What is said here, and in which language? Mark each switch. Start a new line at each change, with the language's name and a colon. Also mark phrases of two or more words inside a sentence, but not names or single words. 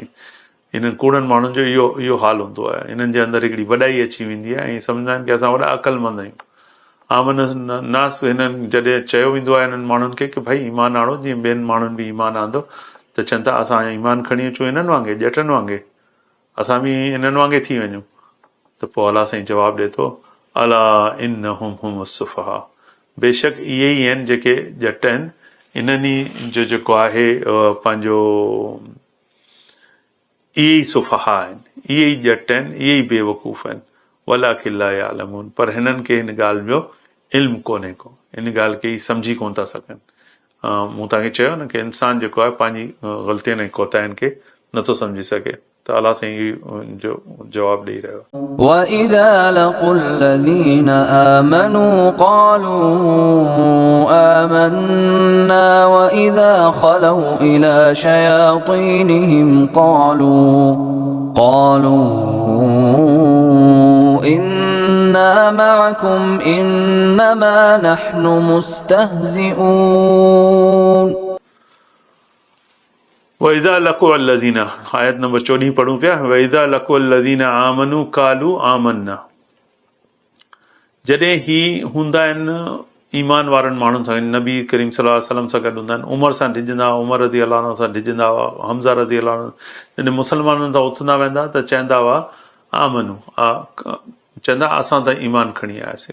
Sindhi: इन्हनि कूड़नि माण्हुनि जो इहो हाल हूंदो आहे। इन्हनि जे अंदरि हिकिड़ी वॾाई अची वेंदी आहे ऐं सम्झंदा आहिनि की असां वॾा अक़लमंद आहियूं।
Arabic: آمن الناس,
Sindhi: हिननि जॾहिं चयो वेंदो आहे हिननि माण्हुनि खे की भई ईमान आणो जीअं ॿियनि माण्हुनि बि ईमान आंदो, त चवनि था असां ईमान खणी अचूं इन्हनि वांगुरु ॼटनि वांगुरु, असां बि इन्हनि वांगुरु थी वञूं। त पोइ अलाह साईं जवाबु ॾिए थो
Arabic: ألا إنهم هم السفهاء,
Sindhi: बेशक इहे ई आहिनि जेके ॼट आहिनि, इन्हनि जो जेको आहे पंहिंजो इहे ई सुफ़हा आहिनि, इहे ई ॼट आहिनि, इहे ई बेवकूफ़ आहिनि।
Arabic: ولكن لا يعلمون,
Sindhi: पर हिननि खे हिन ॻाल्हि जो इल्मु कोन्हे को, इन ॻाल्हि खे ई सम्झी कोन था सघनि। मूं तव्हांखे चयो न की इंसान जेको आहे पंहिंजी ग़लतियुनि ऐं कोताहियुनि खे नथो सम्झी सघे। त अलाह साईं जो जवाबु ॾेई रहियो आहे।
Arabic: وَإِذَا لَقُوا الَّذِينَ آمَنُوا قَالُوا آمَنَّا وَإِذَا خَلَوْا إِلَى شَيَاطِينِهِمْ قَالُوا إِنَّا مَعَكُمْ إِنَّمَا نَحْنُ مُسْتَهْزِئُونَ। وإذا لقوا الذين,
Sindhi: आयत नंबर 14 पढ़ूं पिया।
Arabic: وإذا لقوا الذين آمنوا قالوا آمنا,
Sindhi: जॾहिं ही हूंदा आहिनि ईमान वारनि माण्हुनि सां, नबी करीम
Arabic: صلى الله عليه وسلم
Sindhi: सां गॾु हूंदा आहिनि, उमर सां डिॼंदा हुआ, उमर
Arabic: رضي الله عنه
Sindhi: सां डिॼंदा हुआ, हमज़ा
Arabic: رضي الله عنه,
Sindhi: जॾहिं मुस्लमाननि सां उथंदा वेंदा त चवंदा हुआ आमनू, चवंदा असां त ईमान खणी आयासीं।